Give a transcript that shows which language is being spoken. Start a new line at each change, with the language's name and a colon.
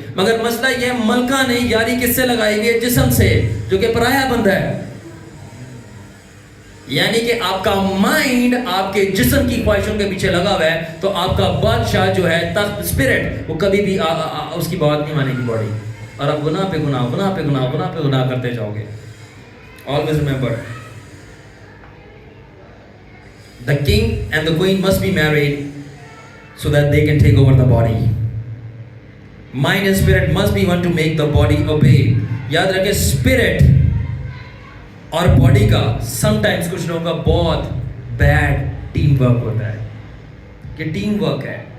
Urdu: مگر مسئلہ یہ ہے ملکہ نے یاری کس سے لگائی ہوئی ہے؟ جسم سے, جو کہ پرایا بندہ ہے. یعنی کہ آپ کا مائنڈ آپ کے جسم کی خواہشوں کے پیچھے لگا ہوا ہے, تو آپ کا بادشاہ جو ہے تخت اسپرٹ, وہ کبھی بھی اس کی بات نہیں مانے گی باڈی, اور آپ گناہ پہ گناہ گناہ پہ گناہ گناہ پہ گناہ کرتے جاؤ گے.
English: Always remember, the king and the queen must be married so that they can take over the body. Mind and spirit must be one to make the body obey.
Urdu: یاد رکھیں اسپرٹ اور باڈی کا some times کچھ لوگوں کا بہت bed team work ہوتا ہے, کہ ٹیم ورک ہے.